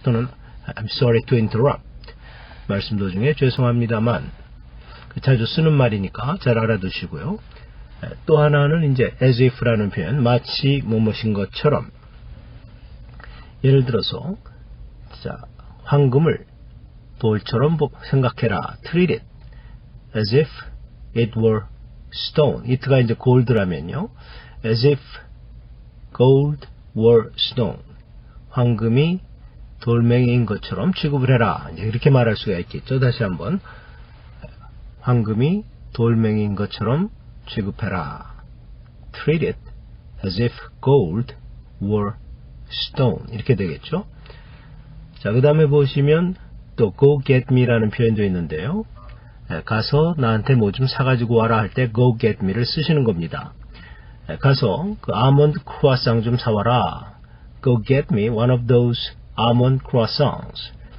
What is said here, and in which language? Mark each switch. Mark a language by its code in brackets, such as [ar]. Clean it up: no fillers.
[ko] 또는 [en] I'm sorry to interrupt [ko] 말씀 도중에 죄송합니다만 자주 쓰는 말이니까 잘 알아두시고요. 또 하나는 이제 as if라는 표현 마치 뭐뭐인 것처럼 예를 들어서 자 황금을 돌처럼 생각해라. [en] treat it as if it were stone. [ko] it가 이제 gold라면요. [en] as if gold were stone. [ko] 황금이 돌멩이인 것처럼 취급을 해라. 이제 이렇게 말할 수가 있겠죠. 다시 한번 황금이 돌멩이인 것처럼 취급해라. [en] treat it as if gold were stone. [ko] 이렇게 되겠죠. 자, 그 다음에 보시면 또 [en] go get me [ko] 라는 표현도 있는데요. 가서 나한테 뭐 좀 사가지고 와라 할 때 [en] go get me [ko] 를 쓰시는 겁니다. 가서 그 아몬드 크루아상 좀 사와라. [en] Go get me one of those almond croissants.